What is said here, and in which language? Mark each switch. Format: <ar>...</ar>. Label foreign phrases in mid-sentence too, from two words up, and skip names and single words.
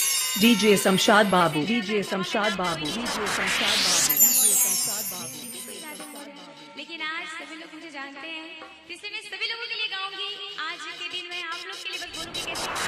<hi>DJ Samshad Babu, DJ Samshad Babu, DJ Samshad Babu, DJ Samshad Babu. लेकिन आज सभी लोग मुझे जानते हैं, इसलिए मैं सभी लोगों के लिए गाऊंगी। आज के दिन मैं आप लोग के लिए बस बोलूंगी कैसे</hi>